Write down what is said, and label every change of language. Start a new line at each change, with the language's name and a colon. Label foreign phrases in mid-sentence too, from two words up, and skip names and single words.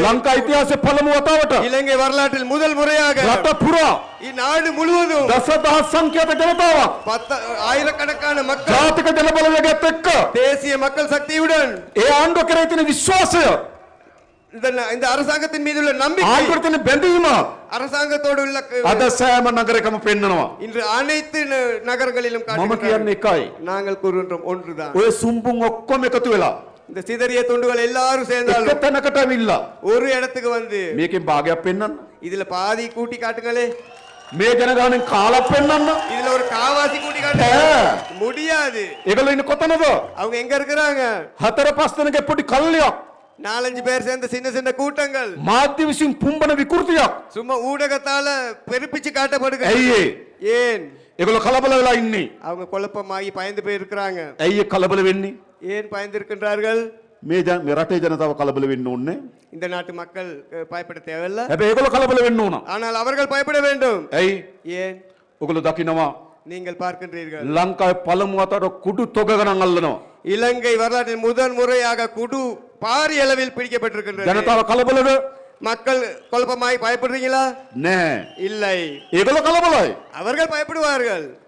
Sinhala: ලංකා ඉතිහාසයේ පළමු වතාවට
Tamil: இலங்கை வரலாற்றில் முதல் முறையாக
Sinhala: රට පුරා
Tamil: இந்நாடு முழுவதும்
Sinhala: දසදහස් සංඛ්‍යාත ජනතාවක්
Tamil: ஆயிரக்கணக்கான மக்கள்
Sinhala: ජාතික ජනබලවේගයත් එක්ක
Tamil: தேசிய மக்கள் சக்தியுடன்
Sinhala: ඒ ආණ්ඩුව කරේ තියෙන විශ්වාසය
Tamil: இந்த அரசாங்கத்தின் மீது உள்ள நம்பிக்கை
Sinhala: ආණ්ඩුවට තියෙන බැඳීම
Tamil: அரசாங்கத்தோடு உள்ள
Sinhala: අද සෑම නගරයකම පෙන්නනවා
Tamil: இன்று அனைத்து நகரங்களிலும்
Sinhala: මම කියන්නේ එකයි
Tamil: நாங்கள் கூறுகின்றோம் ஒன்றுதான்
Sinhala: ඔය සුම්බුන් ඔක්කොම එකතු වෙලා
Tamil: இந்த சிதறிய துண்டுகள் எல்லாரும் சேர்ந்தாலும்
Sinhala: එක තැනකට ඇවිල්ලා
Tamil: ஒரு இடத்துக்கு வந்து
Sinhala: මේකෙන් භාගයක් පෙන්නන්න
Tamil: இதுல பாதி கூட்டி காட்டுங்களே
Sinhala: මේ ජනගහනෙන් කාලක් පෙන්නන්න
Tamil: இதுல ஒரு காவாசி கூட்டி காட்டுங்க முடியாது
Sinhala: ඒගොල්ලෝ ඉන්නේ කොතනද
Tamil: அவங்க எங்க இருக்கிறாங்க
Sinhala: හතර පස් දෙනෙක්ගේ පොඩි කල්ලියක්
Tamil: நாலஞ்சு பேர் சேர்ந்த சின்ன சின்ன கூட்டங்கள்
Sinhala: මාධ්‍ය විසින් පුම්බන විකෘතියක්
Tamil: சும்மா ஊடகத்தால பெருப்பிச்சு காட்டப்படுது
Sinhala: ඇයි
Tamil: ஏன்
Sinhala: ඒගොල්ලෝ කලබල වෙලා ඉන්නේ
Tamil: அவங்க குழப்பமாகி பயந்து போய் இருக்கிறாங்க
Sinhala: ඇයි කලබල වෙන්නේ
Tamil: ஏன் பயந்து இருக்கின்றார்கள்
Sinhala: මේ රටේ ජනතාව කලබල වෙන්න ඕනේ
Tamil: இந்த நாட்டு மக்கள் பயப்பட தேவையில்லை
Sinhala: හැබැයි ඒගොල්ලෝ කලබල වෙන්න ඕන
Tamil: ஆனால் அவர்கள் பயப்பட வேண்டும்
Sinhala: ඇයි
Tamil: ஏன்
Sinhala: ඔගොල්ලෝ දකිනවා
Tamil: நீங்கள் பார்க்கின்றீர்கள்
Sinhala: ලංකාවේ පළමු වතාවට කුඩු තොග ගණන් අල්ලනවා
Tamil: இலங்கை வரலாற்றில் முதல் முறையாக குடு பாரிய அளவில் பிடிக்கப்பட்டிருக்கின்றது
Sinhala: ජනතාව කලබලද
Tamil: மக்கள் குழப்பமாய் பயப்படுறீங்களா
Sinhala: නෑ
Tamil: இல்லை
Sinhala: ඒගොල්ලෝ කලබලයි
Tamil: அவர்கள் பயப்படுவார்கள்